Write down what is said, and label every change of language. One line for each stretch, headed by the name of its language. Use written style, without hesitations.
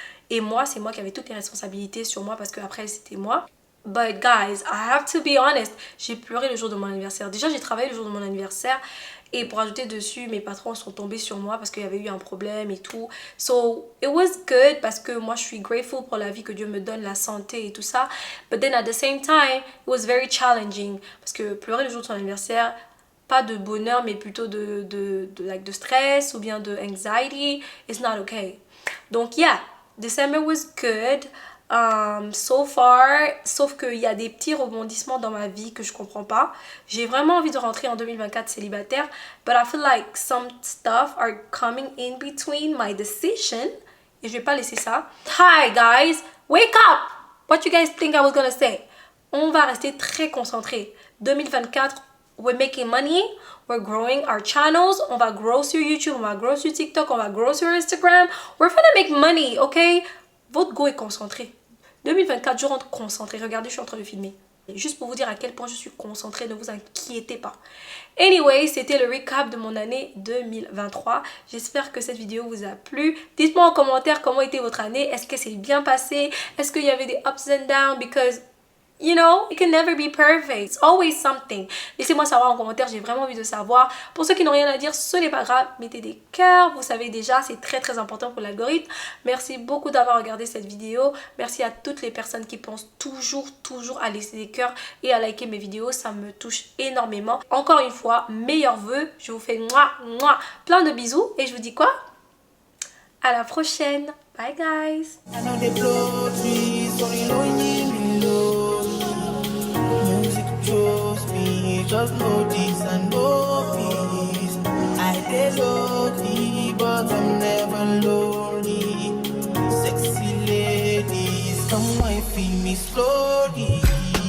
French: Et moi, c'est moi qui avais toutes les responsabilités sur moi parce qu'après, c'était moi.
English: But guys, I have to be honest,
French: j'ai pleuré le jour de mon anniversaire. Déjà, j'ai travaillé le jour de mon anniversaire. Et pour ajouter dessus, mes patrons sont tombés sur moi parce qu'il y avait eu un problème et tout.
English: So, it was good
French: parce que moi, je suis grateful pour la vie que Dieu me donne, la santé et tout ça.
English: But then at the same time, it was very challenging.
French: Parce que pleurer le jour de son anniversaire, pas de bonheur, mais plutôt de stress ou bien de anxiety,
English: it's not okay.
French: Donc, yeah, December was good.
English: So far,
French: sauf qu'il y a des petits rebondissements dans ma vie que je comprends pas. J'ai vraiment envie de rentrer en 2024 célibataire,
English: but I feel like some stuff are coming in between my decision.
French: Et je vais pas laisser ça.
English: Hi guys, wake up! What you guys think I was gonna say?
French: On va rester très concentré. 2024,
English: we're making money, we're growing our channels,
French: on va grow sur YouTube, on va grow sur TikTok, on va grow sur Instagram.
English: We're gonna make money, ok?
French: Votre go est concentré. 2024, je rentre concentrée. Regardez, je suis en train de filmer. Juste pour vous dire à quel point je suis concentrée, ne vous inquiétez pas. Anyway, c'était le recap de mon année 2023. J'espère que cette vidéo vous a plu. Dites-moi en commentaire comment était votre année. Est-ce que c'est bien passé? Est-ce qu'il y avait des
English: ups and downs? Because, you know, it can never be perfect. It's always something.
French: Laissez-moi savoir en commentaire, j'ai vraiment envie de savoir. Pour ceux qui n'ont rien à dire, ce n'est pas grave. Mettez des cœurs, vous savez déjà, c'est très important pour l'algorithme. Merci beaucoup d'avoir regardé cette vidéo. Merci à toutes les personnes qui pensent toujours à laisser des cœurs et à liker mes vidéos. Ça me touche énormément. Encore une fois, meilleurs vœux. Je vous fais plein de bisous. Et je vous dis quoi? À la prochaine.
English: Bye guys. I know they blow trees, only know you below. Music chose me, just know this and know peace. I dey lonely, but I'm never lonely. Sexy ladies, come and feel me slowly.